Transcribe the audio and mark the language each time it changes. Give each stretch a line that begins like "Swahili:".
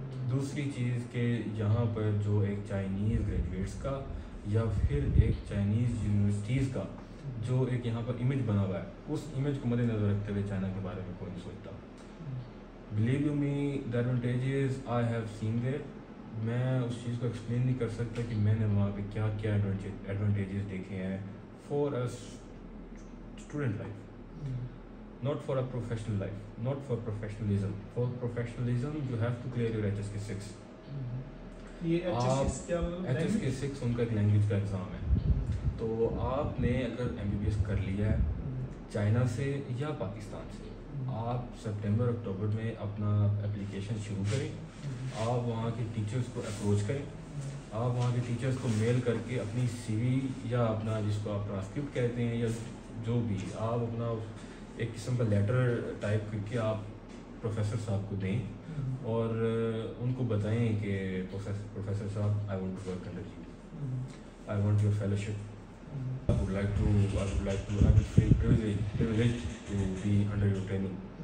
Urdu: دوسری چیز کہ یہاں پر جو ایک چائنیز گریجویٹس کا یا پھر ایک چائنیز یونیورسٹیز کا جو ایک یہاں پر امیج بنا ہوا ہے، اس امیج کو مد نظر رکھتے ہوئے چائنا کے بارے میں کوئی نہیں سوچتا.
English: Believe you me the advantages I have seen there.
Urdu: میں اس چیز کو ایکسپلین نہیں کر سکتا کہ میں نے وہاں پہ کیا کیا ایڈوانٹیجز دیکھے ہیں
English: For a student life. Not for a professional life, not for professionalism. For professionalism, you have to clear your HSK6.
Urdu: یہ HSK6 ان کا ایک لینگویج کا ایگزام ہے. تو آپ نے اگر MBBS کر لیا ہے چائنا سے یا پاکستان سے آپ سپٹمبر اکتوبر میں اپنا اپلیکیشن شروع کریں. آپ وہاں کے ٹیچرز کو اپروچ کریں. آپ وہاں کے ٹیچرز کو میل کر کے اپنی سی وی یا اپنا جس کو آپ ٹرانسکرپٹ کہتے ہیں یا جو بھی آپ اپنا ایک قسم کا لیٹر ٹائپ کر کے آپ پروفیسر صاحب کو دیں اور ان کو بتائیں کہ پروفیسر صاحب
English: I want to work under you, I want your fellowship, I would like to I would feel privileged to be under your training.